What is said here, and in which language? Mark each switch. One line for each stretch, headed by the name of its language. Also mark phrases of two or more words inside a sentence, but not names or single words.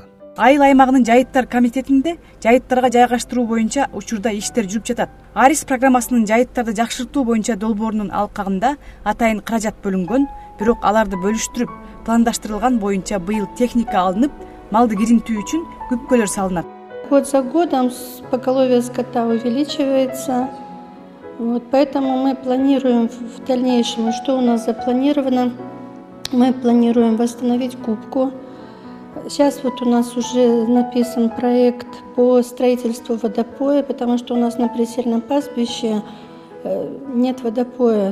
Kyrgyz: Айыл аймагынын жайыттар комитетинде жайыттарга жайгаштыруу боюнча учурда иштер жүрүп жатат. Арис программасынын жайыттарды жакшыртуу боюнча долбоорунун алкагында атайын каражат бөлүнгөн, бирок аларды бөлүштүрүп, пландаштырылган боюнча быйыл техника алынып, малды киринтүү үчүн күпкөлөр салынат.
Russian: Год за годом поголовье скота увеличивается. Поэтому мы планируем в дальнейшем, что у нас запланировано, мы планируем восстановить кубку. Сейчас у нас уже написан проект по строительству водопоя, потому что у нас на присельном пастбище нет водопоя.